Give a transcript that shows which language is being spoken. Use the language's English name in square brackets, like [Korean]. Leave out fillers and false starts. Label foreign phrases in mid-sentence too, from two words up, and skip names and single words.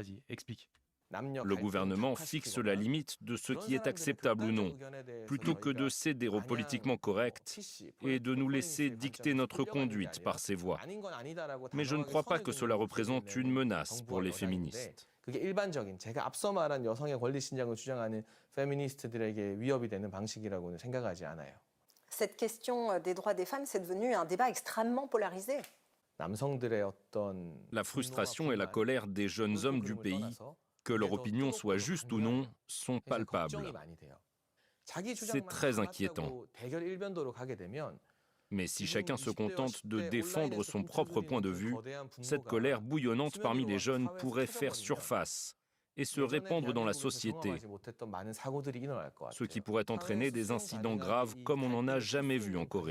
[French] Vas-y, explique. Le gouvernement fixe la limite de ce qui est acceptable ou non, plutôt que de céder au politiquement correct et de nous laisser dicter notre conduite par ses voix. Mais je ne crois pas que cela représente une menace pour les féministes. [Korean] 그게 일반적인 제가 앞서 말한 여성의 권리 신장을 주장하는 페미니스트들에게 위협이 되는 방식이라고는 생각하지 않아요. [French] Cette question des droits des femmes, c'est devenu un débat extrêmement polarisé. [Korean] 남성들의 어떤 [French] La frustration et la colère des jeunes hommes du pays, que leur opinion soit juste ou non, sont palpables. C'est très inquiétant. Mais si chacun se contente de défendre son propre point de vue, cette colère bouillonnante parmi les jeunes pourrait faire surface et se répandre dans la société, ce qui pourrait entraîner des incidents graves comme on n'en a jamais vu en Corée.